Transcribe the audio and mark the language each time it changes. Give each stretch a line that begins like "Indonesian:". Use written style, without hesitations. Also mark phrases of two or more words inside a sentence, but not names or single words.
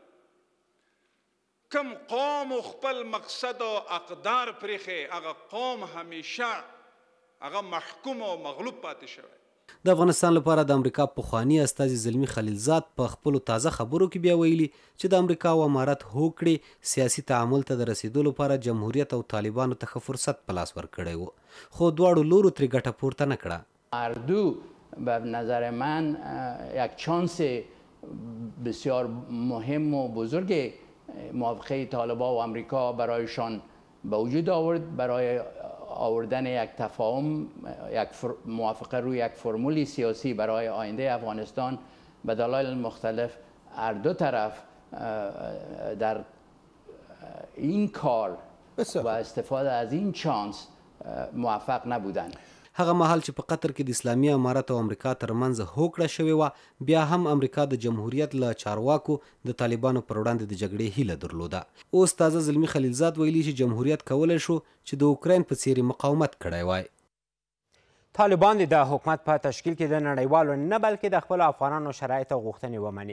Pashto: کم قوم خپل مقصد او اقدار پرېښی، هغه قوم همیشه هغه محکوم او مغلوب پاتې شوی. د افغانستان لپاره د امریکا پخوانی استازي زلمی خلیلزاد په خپلو تازه خبرو کې بیا ویلي چې د امریکا او امارت هوکړې سیاسي تعامل ته د رسیدو لپاره جمهوریت او طالبانو ته ښه فرصت په لاس ورکړی و، خو دواړو لورو ترې ګټه پورته نه کړه.
Persian: هر دو به نظر من یک چانس بسیار مهم و بزرگ موافقه طالبان و امریکا برایشان به وجود آورد، برای آوردن یک تفاهم، یک موافقه روی یک فرمولی سیاسی برای آینده افغانستان به دلایل مختلف. هر دو طرف در این کار و استفاده از این چانس موفق نبودند.
Pashto: هغه مهال چې په قطر کې د اسلامي امارت او امریکا ترمنځ هوکړه شوې وه، بیا هم امریکا د جمهوریت له چارواکو د طالبانو پر وړاندې د جګړې هیله درلوده. اوس تازه زلمی خلیلزاد ویلي چې جمهوریت کولی شو چې د اوکراین په څیر مقاومت کړی وای. طالبان د حکومت په تشکیل کې د نړیوالو نه بلکې د خپلو افغانانو شرایط او غوښتنې ومني.